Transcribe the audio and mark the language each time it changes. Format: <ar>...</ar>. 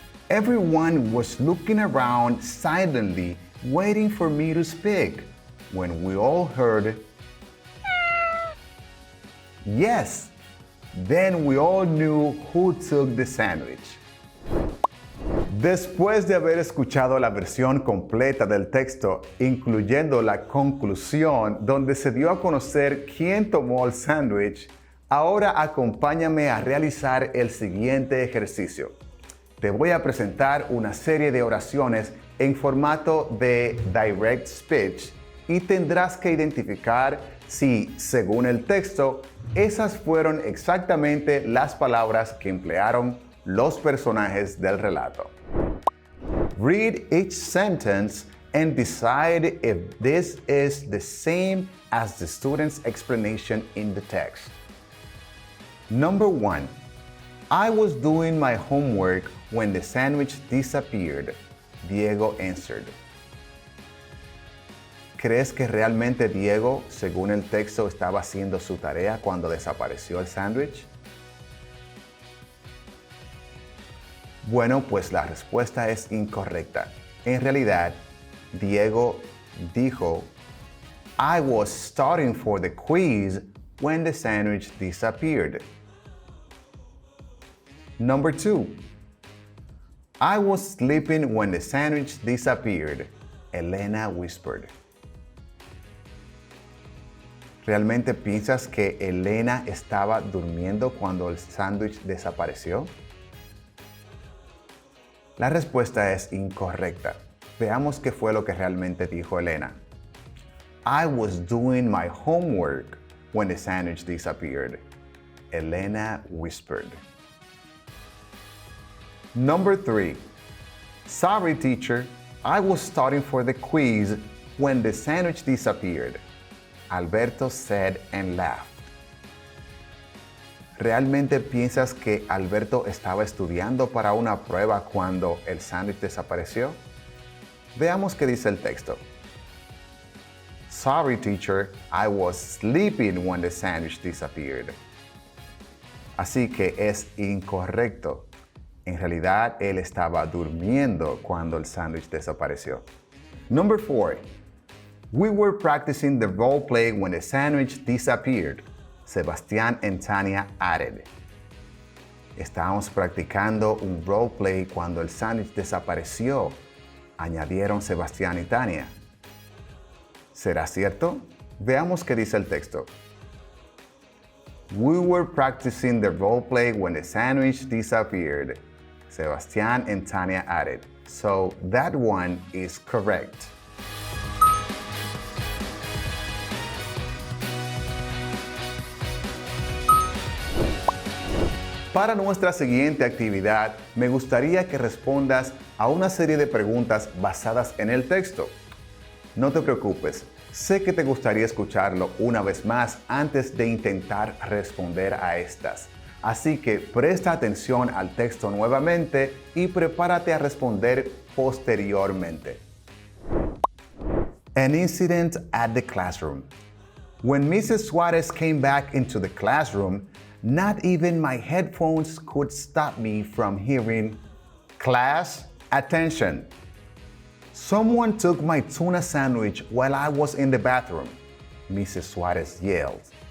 <en>Everyone was looking around silently, waiting for me to speak, when we all heard, "Yes." Then we all knew who took the sandwich.</en> <es>Después de haber escuchado la versión completa del texto, incluyendo la conclusión donde se dio a conocer quién tomó el sándwich, ahora acompáñame a realizar el siguiente ejercicio. Te voy a presentar una serie de oraciones en formato de direct speech y tendrás que identificar si, según el texto, esas fueron exactamente las palabras que emplearon los personajes del relato.</es> <en>Read each sentence and decide if this is the same as the student's explanation in the text. Number 1. I was doing my homework when the sandwich disappeared, Diego answered.</en> <es>¿Crees que realmente Diego, según el texto, estaba haciendo su tarea cuando desapareció el sándwich? Bueno, pues la respuesta es incorrecta. En realidad, Diego dijo,</es> <en>I was studying for the quiz when the sandwich disappeared. Number 2. I was sleeping when the sandwich disappeared, Elena whispered.</en> <es>¿Realmente piensas que Elena estaba durmiendo cuando el sándwich desapareció? La respuesta es incorrecta. Veamos qué fue lo que realmente dijo Elena.</es> <en>I was doing my homework when the sandwich disappeared, Elena whispered. Number 3. Sorry, teacher, I was studying for the quiz when the sandwich disappeared, Alberto said and laughed.</en> <es>¿Realmente piensas que Alberto estaba estudiando para una prueba cuando el sándwich desapareció? Veamos qué dice el texto.</es> <en>Sorry, teacher, I was sleeping when the sandwich disappeared.</en> <es>Así que es incorrecto. En realidad, él estaba durmiendo cuando el sándwich desapareció.</es> <en>Number 4. We were practicing the role play when the sandwich disappeared, Sebastián and Tania added.</en> <es>Estábamos practicando un role play cuando el sándwich desapareció, añadieron Sebastián y Tania. ¿Será cierto? Veamos qué dice el texto.</es> <en>We were practicing the role play when the sandwich disappeared, Sebastián and Tania added. So that one is correct.</en> <es>Para nuestra siguiente actividad, me gustaría que respondas a una serie de preguntas basadas en el texto. No te preocupes, sé que te gustaría escucharlo una vez más antes de intentar responder a estas. Así que presta atención al texto nuevamente y prepárate a responder posteriormente.</es> <en>An incident at the classroom. When Mrs. Suarez came back into the classroom, not even my headphones could stop me from hearing, "Class, attention. Someone took my tuna sandwich while I was in the bathroom," Mrs. Suarez yelled.</en>